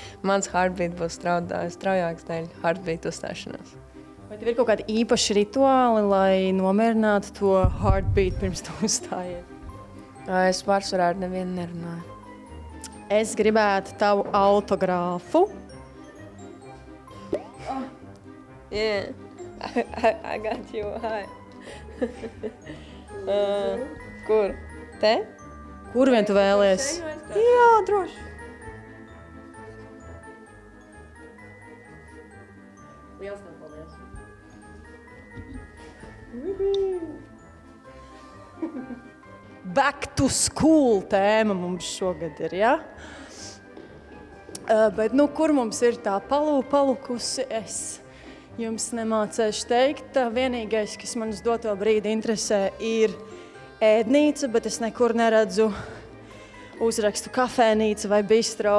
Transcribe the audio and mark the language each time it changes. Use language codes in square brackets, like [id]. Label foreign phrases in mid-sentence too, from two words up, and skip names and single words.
[lv] Mans heartbeat būs straujāks dēļ heartbeat uzstāšanās. Vai tev ir kaut kādi īpaši rituāli, lai nomierinātu to heartbeat pirms tu uzstājies? Es pārsvarā ar nevienu nerunāju. Es gribētu tavu autogrāfu. [en] Oh, yeah. I got you. Hi. [lv] Kur? Te? Kur vien tu vēlies? Jā, droši. Liels tev paldies. [en] Back to school [lv] tēma mums šogad ir, ja? Bet, nu, kur mums ir tā palukusi, es jums nemācēšu teikt. Vienīgais, kas man uz doto brīdi interesē, ir ēdnīca, bet es nekur neredzu uzrakstu kafēnīca vai bistro.